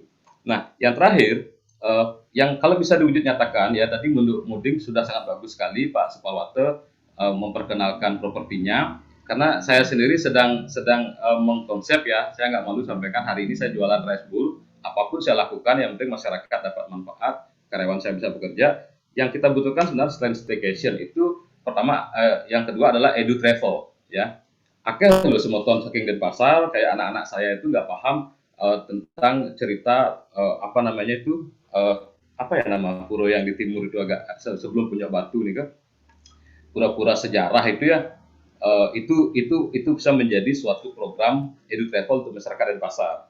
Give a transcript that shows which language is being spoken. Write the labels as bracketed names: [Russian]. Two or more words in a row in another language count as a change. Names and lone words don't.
[Indonesian] Nah yang terakhir yang kalau bisa diwujud nyatakan ya, tadi Muding sudah sangat bagus sekali Pak Supalwate memperkenalkan propertinya, karena saya sendiri sedang mengkonsep ya, saya nggak malu sampaikan hari ini saya jualan [English] rice bowl, [Indonesian] apapun saya lakukan yang penting masyarakat dapat manfaat, karyawan saya bisa bekerja. Yang kita butuhkan sebenarnya selain staycation itu pertama, yang kedua adalah [English] edu travel [Indonesian] ya. Akhirnya loh [Balinese] semoton saking [Indonesian] Denpasar, kayak anak-anak saya itu nggak paham tentang cerita nama pura yang di timur itu agak sebelum Puncak Batu nih kan, pura-pura sejarah itu ya, itu bisa menjadi suatu program [English] edu travel [Indonesian] untuk masyarakat Denpasar.